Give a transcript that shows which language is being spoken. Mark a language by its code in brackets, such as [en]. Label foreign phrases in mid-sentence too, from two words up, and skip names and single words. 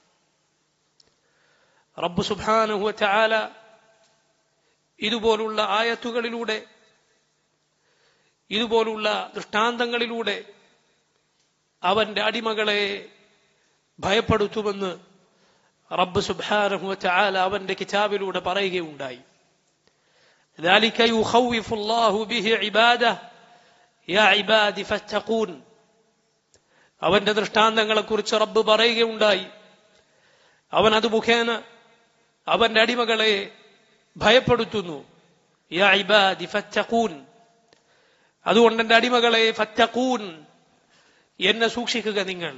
[ml] റബ്ബ് [ar] سبحانه وتعالى [ml] ഇതുപോലുള്ള ആയത്തുകളിലൂടെ, ഇതുപോലുള്ള ദൃഷ്ടാന്തങ്ങളിലൂടെ അവന്റെ അടിമകളെ ഭയപ്പെടുത്തുമെന്ന് റബ്ബ് [ar] سبحانه وتعالى [ml] അവന്റെ കിതാബിലൂടെ പറയുകയുണ്ടായി. [ar] ذلك يخوف الله به عباده يا عبادي فاتقون. [ml] അവന്റെ ദൃഷ്ടാന്തങ്ങളെക്കുറിച്ച് റബ്ബ് പറയുകയുണ്ടായി. അവൻ അത് മുഖേന അവന്റെ അടിമകളെ ഭയപ്പെടുത്തുന്നു. [ar] يا عبادي فاتقون. [ml] അതുകൊണ്ട് എന്റെ അടിമകളെ ഫത്തഖൂൻ, എന്നെ സൂക്ഷിക്കുക നിങ്ങൾ.